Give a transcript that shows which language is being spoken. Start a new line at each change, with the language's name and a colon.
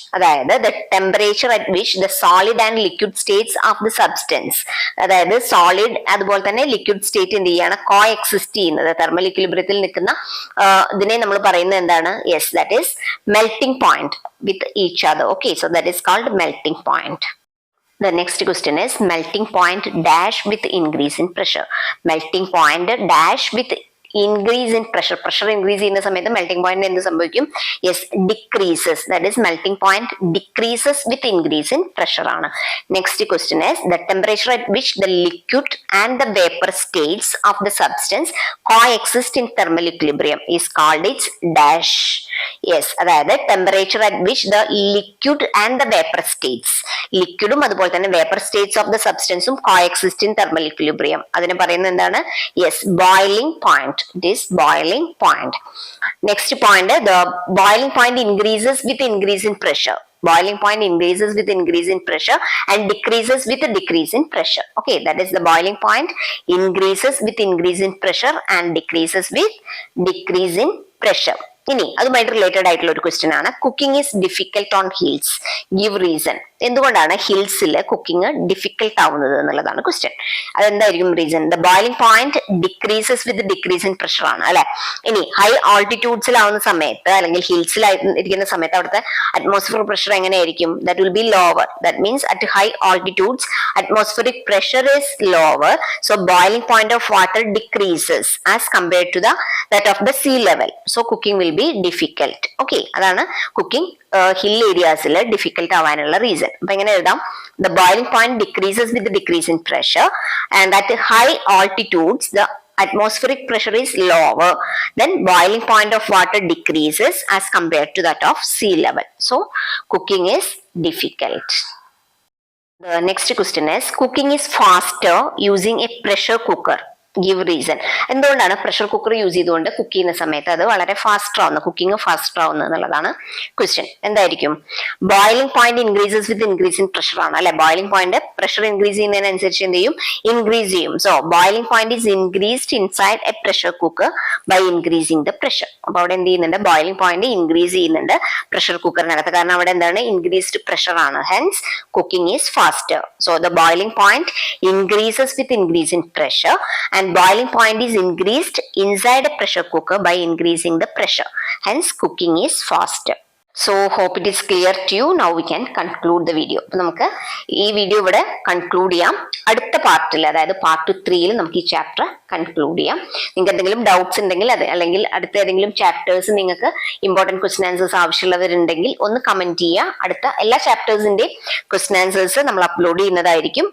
Malayalam: അതായത് the temperature at which the solid and liquid States of the substance, അതായത് solid അതുപോലെ തന്നെ liquid state എന്ത് ചെയ്യാണ്, കോ എക്സിസ്റ്റ് ചെയ്യുന്നത്, തെർമൽ ഇക്വിലിബ്രിയത്തിൽ നിൽക്കുന്ന ഇതിനെ നമ്മൾ പറയുന്നത് എന്താണ്,
English: Yes that is melting point with each other. Okay, so that is called melting point. The next question is melting point dash with increase in pressure. Melting point dash with increase in pressure.
Malayalam: Pressure increase ചെയ്യുന്ന സമയത്ത് melting point എന്ത് സംഭവിക്കും,
English: yes decreases. That is melting point decreases with increase in pressure ആണ്. Next question is the temperature at which the liquid and the vapor states of the substance coexist in thermal equilibrium is called its dash. Yes, അതായത് temperature at which the liquid and the vapor states,
Malayalam: ലിക്വിഡും അതുപോലെ തന്നെ
English: vapour states of the സബ്സ്റ്റൻസും coexist in thermal equilibrium,
Malayalam: അതിനെ പറയുന്നത് എന്താണ്,
English: Yes boiling point. It is boiling point. Next point, the boiling point increases with increase in pressure. Boiling point increases with increase in pressure and decreases with a decrease in pressure. Okay, that is the boiling point increases with increase in pressure and decreases with decrease in pressure.
Malayalam: ഇനി അതുമായിട്ട് related ആയിട്ടുള്ള ഒരു question ആണ്,
English: Cooking is difficult on hills, give reason.
Malayalam: എന്തുകൊണ്ടാണ് ഹിൽസിൽ cooking difficult ആവുന്നത് എന്നുള്ളതാണ് question. അതെന്തായിരിക്കും reason?
English: The boiling point decreases with decrease in pressure ആണ് അല്ലെ.
Malayalam: ഇനി ഹൈ ആൾട്ടിറ്റ്യൂഡ്സിലാവുന്ന സമയത്ത് അല്ലെങ്കിൽ ഹിൽസിലായിരിക്കുന്ന സമയത്ത് അവിടുത്തെ അറ്റ്മോസ്ഫിയർ പ്രഷർ എങ്ങനെയായിരിക്കും,
English: That will be lower. That means at high altitudes അറ്റ്മോസ്ഫിയറിക് pressure is lower, so boiling point of water decreases as compared to that of the sea level, so cooking will be difficult.
Malayalam: Okay, അതാണ് cooking hill ഏരിയാസിൽ difficult ആവാനുള്ള reason. അപ്പൊ എങ്ങനെ എഴുതാം,
English: The boiling point decreases with decrease in pressure and at high altitudes the atmospheric pressure is lower, then boiling point of water decreases as compared to that of sea level, so cooking is difficult. The next question is cooking is faster using a pressure cooker, give reason.
Malayalam: എന്തുകൊണ്ടാണ് pressure cooker use ചെയ്തുകൊണ്ട് cook ചെയ്യുന്ന സമയത്ത് അത് വളരെ faster ആവുന്നത്, cooking faster ആവുന്നത് എന്നുള്ളതാണ് question. എന്തായിരിക്കും,
English: Boiling point increases with increase in pressure ആണ് അല്ലെ.
Malayalam: ബോയിലിംഗ് പോയിന്റ് പ്രഷർ ഇൻക്രീസ് ചെയ്യുന്നതിനനുസരിച്ച് എന്ത് ചെയ്യും, ഇൻക്രീസ് ചെയ്യും.
English: So boiling point is increased inside a pressure cooker by increasing the pressure.
Malayalam: അപ്പൊ അവിടെ എന്ത് ചെയ്യുന്നുണ്ട്, ബോയിലിംഗ് പോയിന്റ് ഇൻക്രീസ് ചെയ്യുന്നുണ്ട് പ്രഷർ കുക്കറിനകത്ത്, കാരണം അവിടെ എന്താണ്, ഇൻക്രീസ്ഡ് പ്രഷർ ആണ്.
English: Hence cooking is faster. So the boiling point increases with increase in pressure and boiling point is increased inside a pressure cooker by increasing the pressure. Hence cooking is faster. So hope it is clear to you. Now we can conclude the video.
Malayalam: അപ്പോൾ നമുക്ക് ഈ video ഇവിടെ conclude ചെയ്യാം. അടുത്ത പാർട്ടിൽ, അതായത് part 3 നമുക്ക് ഈ ചാപ്റ്റർ കൺക്ലൂഡ് ചെയ്യാം. നിങ്ങൾക്ക് എന്തെങ്കിലും ഡൗട്ട്സ് ഉണ്ടെങ്കിൽ അല്ലെങ്കിൽ അടുത്ത ഏതെങ്കിലും ചാപ്റ്റേഴ്സ് നിങ്ങൾക്ക് ഇമ്പോർട്ടൻറ്റ് ക്വസ്റ്റൻ ആൻസേഴ്സ് ആവശ്യമുള്ളവരുണ്ടെങ്കിൽ ഒന്ന് കമന്റ് ചെയ്യുക. അടുത്ത എല്ലാ ചാപ്റ്റേഴ്സിന്റെയും ക്വസ്റ്റൻ ആൻസേഴ്സ് നമ്മൾ അപ്ലോഡ് ചെയ്യുന്നതായിരിക്കും.